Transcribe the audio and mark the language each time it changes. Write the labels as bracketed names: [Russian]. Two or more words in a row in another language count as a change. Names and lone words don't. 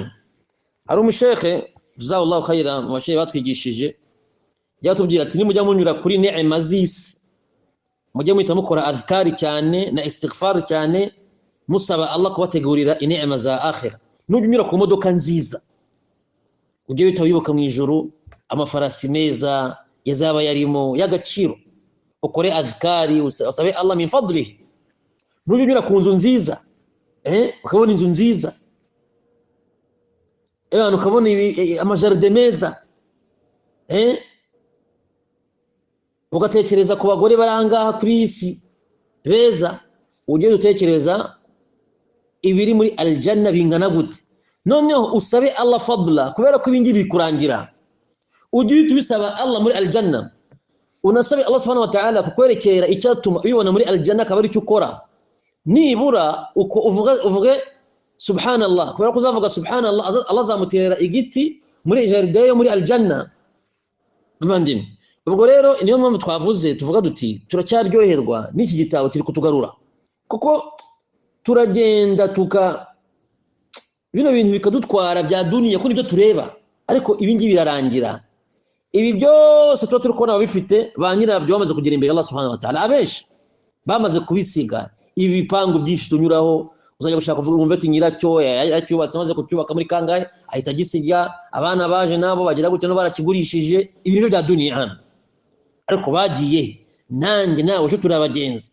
[Kinyarwanda] Hari umushekhe [Arabic] جزاك الله خيرا, [Kinyarwanda] mu bashehe batwigishije, yatubwira ati nimujya munyura kuri neema z'isi, mujye muhita mukora adhkari cyane na istighfar cyane, musaba Allah kubategurira inema za akhira. Nunyura ku modoka nziza, ujye wita wibuka mu ijuru amafarasi meza yazaba yarimo y'agaciro, ukore adhkari, usabe Allah [Arabic] من فضله. [Kinyarwanda] Nunyura ku nzu nziza, ukabona inzu nziza, ukabona amajaride meza, ugatekereza ku bagore barangaha kuri isi beza, ujye utekereza ibiri muri aljanna bingana gute. Noneho usabe Allah fadla, kubera ko ibingi bikurangira, ujye tubisaba Allah muri aljanna, unasabe Allah [Arabic] سبحانه وتعالى [Kinyarwanda] kukwerekera icyatuma ubibona muri aljanna, kabari cyo ukora. Nibura uko uvuge subhanallah, kubera ko uzavuga subhanallah Allah azamutera igiti muri jaride yo muri aljanna. Bavandimwe, ubwo rero niyo mpamvu twavuze tuvuga duti turacyaryoherwa n'iki gitabo kiri kutugarura, kuko turagenda bino bintu bikadutwara bya duniya kuri byo tureba, ariko ibingi birarangira. Ibi byose tuba turi kubona bifite ba nyirabyo bamaze kugera imbere Allah [Arabic] سبحانه وتعالى, [Kinyarwanda] abenshi bamaze kubisiga. Ibi bipangu byinshi tunyuraho, uzajya gushaka kuvuga umve ati nyiracyo yacyubatse, amaze kucyubaka muri kangahe ahita gisiga, abana baje nabo bagira gutyo no barakigurishije. Ibintu bya duniya hano, ariko bagiye nanjye nawe uje turabagenzi.